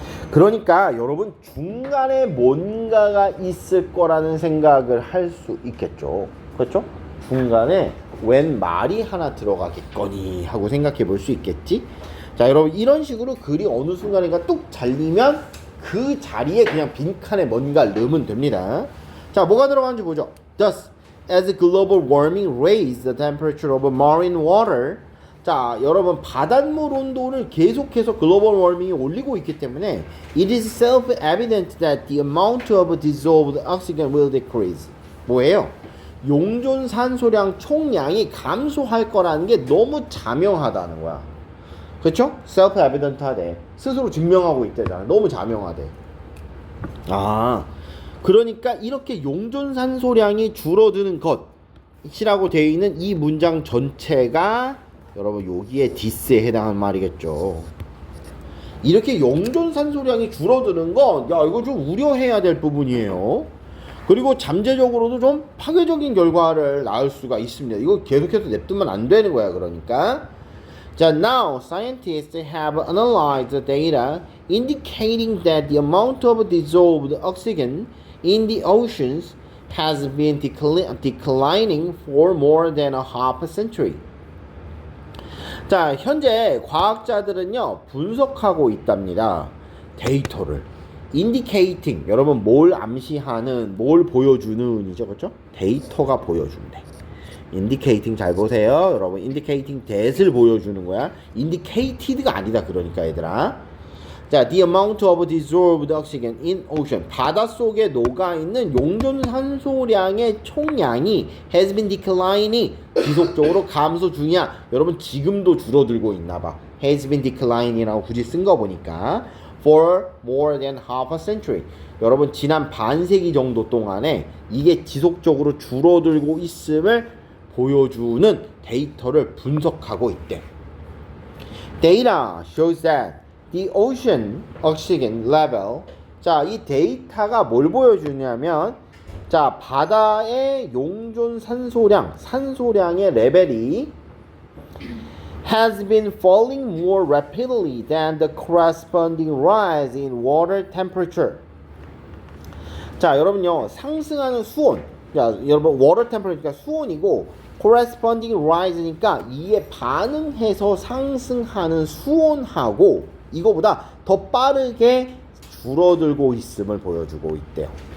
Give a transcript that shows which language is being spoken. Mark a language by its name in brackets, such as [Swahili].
[Korean] 그러니까 여러분 중간에 뭔가가 있을 거라는 생각을 할 수 있겠죠. 그렇죠? 중간에 웬 말이 하나 들어가겠거니 하고 생각해 볼 수 있겠지? 자, 여러분 이런 식으로 글이 어느 순간인가 뚝 잘리면 그 자리에 그냥 빈칸에 뭔가 넣으면 됩니다. 자, 뭐가 들어가는지 보죠. [English] Thus, as global warming raised the temperature of marine water. [Korean] 자, 여러분 바닷물 온도를 계속해서 글로벌 워밍이 올리고 있기 때문에 [English] it is self-evident that the amount of dissolved oxygen will decrease. [Korean] 뭐예요? 용존 산소량 총량이 감소할 거라는 게 너무 자명하다는 거야. 그렇죠? self-evident 하대. 스스로 증명하고 있대잖아. 너무 자명하대. 아, 그러니까 이렇게 용존 산소량이 줄어드는 것이라고 되어 있는 이 문장 전체가 여러분 여기에 디스에 해당하는 말이겠죠. 이렇게 용존 산소량이 줄어드는 건 야, 이거 좀 우려해야 될 부분이에요. 그리고 잠재적으로도 좀 파괴적인 결과를 낳을 수가 있습니다. 이거 계속해서 냅두면 안 되는 거야. 그러니까 자, [English] now scientists have analyzed the data indicating that the amount of dissolved oxygen in the oceans has been declining for more than a half a century. [Korean] 자, 현재 과학자들은요 분석하고 있답니다. 데이터를 indicating, 여러분 뭘 암시하는, 뭘 보여주는 이죠, 그렇죠? 데이터가 보여준대. indicating 잘 보세요, 여러분. indicating that을 보여주는 거야. indicated가 아니다. 그러니까 얘들아. [English] 자, the amount of dissolved oxygen in ocean, [Korean] 바닷속에 녹아있는 용존 산소량의 총량이 [English] has been declining, [Korean] 지속적으로 감소 중이야. 여러분 지금도 줄어들고 있나봐. [English] has been declining [Korean] 이라고 굳이 쓴 거 보니까 [English] for more than half a century, [Korean] 여러분 지난 반세기 정도 동안에 이게 지속적으로 줄어들고 있음을 보여주는 데이터를 분석하고 있대. [English] Data shows that the ocean oxygen level, [Korean] 자, 이 데이터가 뭘 보여주냐면, 자, 바다의 용존 산소량의 레벨이 [English] has been falling more rapidly than the corresponding rise in water temperature. [Korean] 자, 여러분요, 상승하는 수온, 자, 여러분 water temperature가 수온이고 corresponding rise니까 이에 반응해서 상승하는 수온하고 이거보다 더 빠르게 줄어들고 있음을 보여주고 있대요.